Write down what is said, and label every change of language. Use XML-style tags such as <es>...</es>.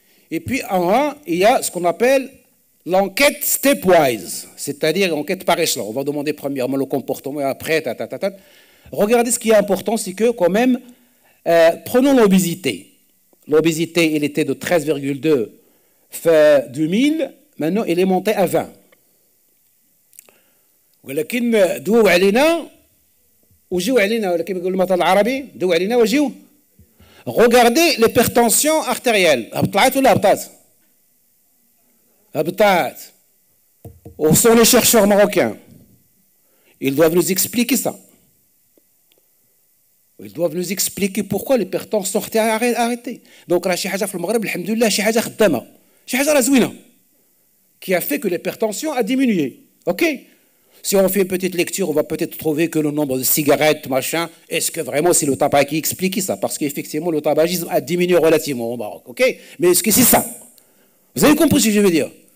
<fr>Et puis en haut, il y a ce qu'on appelle l'enquête stepwise, c'est-à-dire l'enquête par échelon. On va demander premièrement le comportement et après, Regardez, ce qui est important, c'est que quand même, prenons l'obésité. L'obésité, elle était de 13,2 fin 2000, maintenant elle est montée à 20.</fr> <ar>ولكن دوا علينا وجيو علينا ولا كيما يقولوا المثل العربي دوا علينا وجيو.</ar> <fr>Regardez l'hypertension artérielle.</fr> <ar>طلعت ولا هبطات؟ هبطات.</ar> <fr>Où sont les chercheurs marocains? Ils doivent nous expliquer ça. Ils doivent nous expliquer pourquoi l'hypertension artérielle a arrêté. Donc là,</fr> <ar>شي حاجة في المغرب الحمد لله شي حاجة خدامة. شي حاجة زوينة.</ar> <fr>Qui a fait que l'hypertension a diminué. OK? Si on fait une petite lecture, on va peut-être trouver que le nombre de cigarettes, machin, est-ce que vraiment c'est le tabac qui explique ça? Parce qu'effectivement, le tabagisme a diminué relativement au Maroc. OK? Mais est-ce que c'est ça? Vous avez compris ce que je veux dire?</fr>